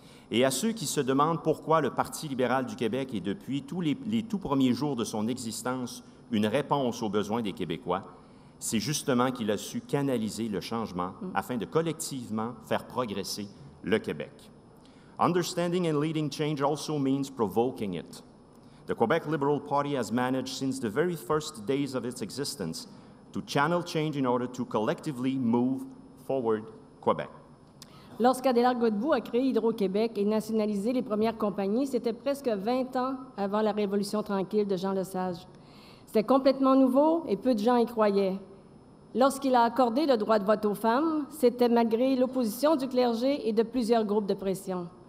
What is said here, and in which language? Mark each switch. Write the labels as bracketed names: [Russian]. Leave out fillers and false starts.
[French] Et à ceux qui se demandent pourquoi le Parti libéral du Québec est depuis les tout premiers jours de son existence une réponse aux besoins des Québécois, c'est justement qu'il a su canaliser le changement afin de collectivement faire progresser le Québec. [English] Understanding and leading change also means provoking it. The Quebec Liberal Party has managed since the very first days of its existence to channel change in order to collectively move forward Quebec. [French] Lorsqu'Adélard Godbout a créé Hydro-Québec et nationalisé les premières compagnies, c'était presque 20 ans avant la Révolution tranquille de Jean Lesage. C'était complètement nouveau et peu de gens y croyaient. Lorsqu'il a accordé le droit de vote aux femmes, c'était malgré l'opposition du clergé et de plusieurs groupes de pression.